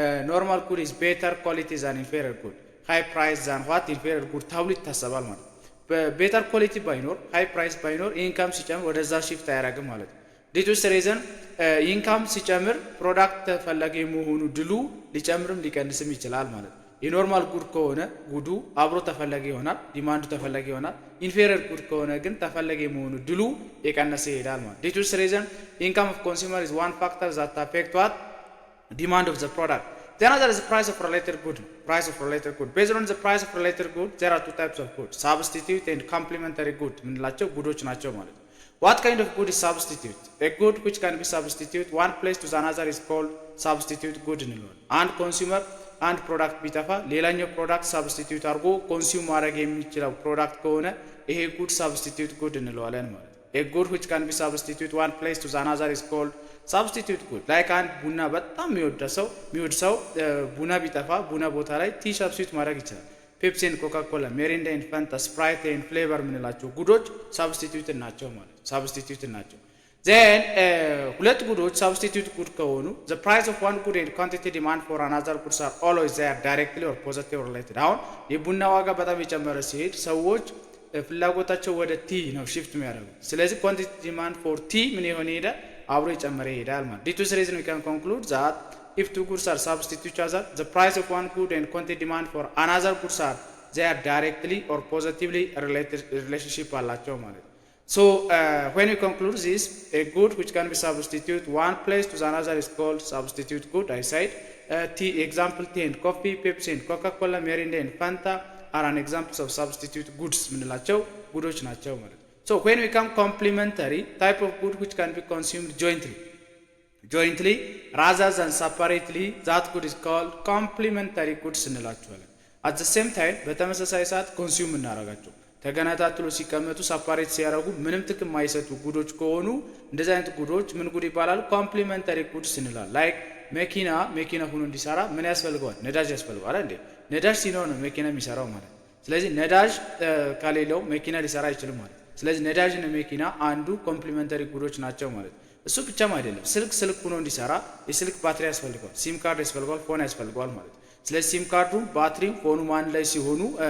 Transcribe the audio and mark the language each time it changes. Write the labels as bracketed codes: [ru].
[en] normal good is better quality than inferior good, [am] high price than what inferior good ተብሎ ይታሰባል ማለት። በቤተር ኳሊቲ ባይኖር ሃይ ፕራይስ ባይኖር ኢንካም ሲጨምር ወደዛ ሺፍት አያደርግም ማለት ነው። [en] ዲቱስ ሪዝን ኢንካም ሲጨምር ፕሮዳክት ተፈላጊ መሆኑ ድሉ ሊጨምርም ሊቀንስም ይችላል ማለት ነው። የኖርማል ጉድ ከሆነ ጉዱ አብሮ ተፈላጊ ይሆናል፣ ዲማንዱ ተፈላጊ ይሆናል። ኢንፌሪየር ጉድ ከሆነ ግን ተፈላጊ መሆኑ ድሉ የቀነሰ ይሄዳል ማለት። ዲቱስ ሪዝን ኢንካም ኦፍ ኮንሱመር ኢዝ ዋን ፋክተር ዛት አፌክት ዋት demand of the product. Then another is the price of related good. Price of related good. Based on the price of related good, there are two types of good: substitute and complementary good. [am] ምንላቸው ጉዶች ናቸው ማለት ነው። [en] What kind of good is substitute? A good which can be substitute one place to another is called substitute good [am] እንለዋለን። አንድ ኮንሱመር አንድ ፕሮዳክት ቢጠፋ ሌላኛው ፕሮዳክት ሳብስቲቲዩት አድርጎ ኮንሱም ማድረግ የሚችለው ፕሮዳክት ከሆነ ይሄ ጉድ ሳብስቲቲዩት ጉድ እንለዋለን ማለት ነው። [en] A good which can be substitute one place to another is called substitute good. [am] Like አንድ ቡና በጣም የሚወድ ሰው ቡና ቢጠፋ ቡና ቦታ ላይ ቲ ሰብስቲቱት ማድረግ ይችላል። ፔፕሲ ኤንድ ኮካ ኮላ፣ ሜሪንዳ ኤንድ ፋንታ፣ ስፕራይት ኤንድ ፍሌቨር የምንላቸው ጉዶች ሳብስቲቲዩት ናቸው ማለት ነው። ሳብስቲቲዩት ናቸው። Then ሁለት ጉዶች ሳብስቲቲዩት ጉድ ከሆኑ [en] the price of one good and quantity demand for another goods are always there directly or positively related. [am] አሁን የቡና ዋጋ በጣም የጨመረ ሲሄድ ሰዎች ፍላጎታቸው ወደ ቲ ነው ሽፍት የሚያደርጉት። ስለዚህ ኳንቲቲ ዲማንድ ፎር ቲ ምን ይሆን ይሄዳል አብሮ የጨመረ ይሄዳል ማለት ነው። [en] This reason we can conclude that if two goods are substitute each other, the price of one good and quantity demand for another goods are they are directly or positively related relationship [am] አላቸው ማለት ነው። [en] So when we conclude this, a good which can be substituted one place to another is called substitute good. I said tea, example tea and coffee, Pepsi and Coca-Cola, Mirinda and Fanta are an examples of substitute goods [am] ምንላቸው ጉዶች ናቸው ማለት ነው። [en] So when we come complementary type of good which can be consumed jointly rather than separately, that good is called complementary goods እንላቸዋለን። At the same time [am] በተመሳሳይ ሰዓት ኮንሱም እናደርጋቸው ተገናጣጥሎ ሲቀመጡ ሰፓሬት ሲያደርጉ ምንም ጥቅም የማይሰጡ ጉዶች ከሆኑ እንደዚህ አይነት ጉዶች ምን ጉድ ይባላል? ኮምፕሊመንታሪ ጉድስ እንላለን። ላይክ መኪና ሆኖ እንዲሰራ ምን ያስፈልገዋል? ነዳጅ ያስፈልገዋል እንዴ? ነዳጅ ሲኖር ነው መኪና የሚሰራው ማለት። ስለዚህ ነዳጅ ከሌለው መኪና ሊሰራ አይችልም ማለት። ስለዚህ ነዳጅና መኪና አንዱ ኮምፕሊመንታሪ ጉዶች ናቸው ማለት። እሱ ብቻም አይደለም፣ ስልክ ሆኖ እንዲሰራ የስልክ ባትሪ ያስፈልገዋል፣ ሲም ካርድ ያስፈልገዋል፣ ፎን ያስፈልገዋል ማለት። ስለዚህ ሲም ካርዱ ባትሪው ፎኑ ማን ላይ ሲሆኑ